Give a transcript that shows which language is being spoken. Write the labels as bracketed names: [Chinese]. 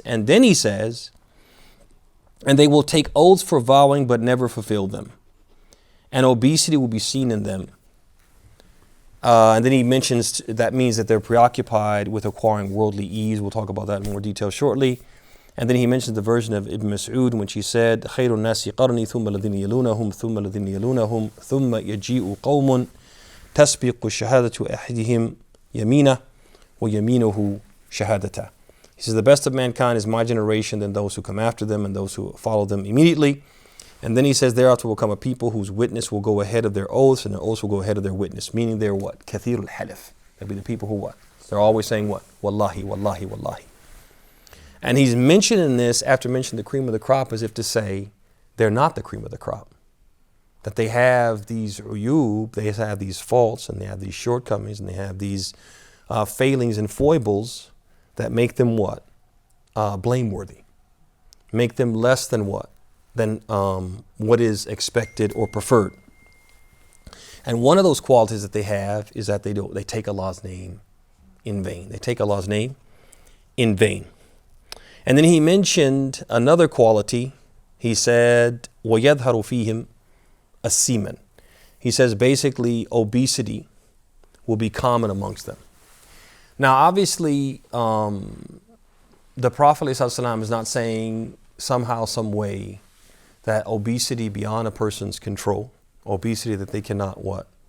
[English] And then he says, and they will take oaths for vowing but never fulfill them. And obesity will be seen in them. And then he mentions that means that they're preoccupied with acquiring worldly ease. We'll talk about that in more detail shortly. And then he mentions the version of Ibn Mas'ud in which he said, [Arabic] خَيْرُ النَّاسِ قَرْنِي ثُمَّ الَّذِينَ يَلُونَهُمْ ثُمَّ الَّذِينَ يَلُونَهُمْ ثُمَّ يَجِيءُ قَوْمٌ تَسْبِقُ الشَّهَادَةُ أَحَدِهِمْ يَمِينَهُ وَيَمِينُهُ شَهَادَةً. [English] He says, the best of mankind is my generation, then those who come after them and those who follow them immediately. And then he says, thereafter will come a people whose witness will go ahead of their oaths and their oaths will go ahead of their witness. Meaning they're what? Kathir al-halif. They'll be the people who what? They're always saying what? Wallahi, wallahi, wallahi. And he's mentioning this after mentioning the cream of the crop as if to say they're not the cream of the crop. That they have these uyub, they have these faults and they have these shortcomings and they have these failings and foibles that make them what? Blameworthy. Make them less than what? Than what is expected or preferred. And one of those qualities that they have is that they take Allah's name in vain. They take Allah's name in vain. And then he mentioned another quality. He said, [Arabic] وَيَظْهَرُ فِيهِمْ السِّمَنُ. [English] He says basically obesity will be common amongst them. Now obviously the Prophet ﷺ is not saying somehow, some way that obesity beyond a person's control, obesity that they cannot what?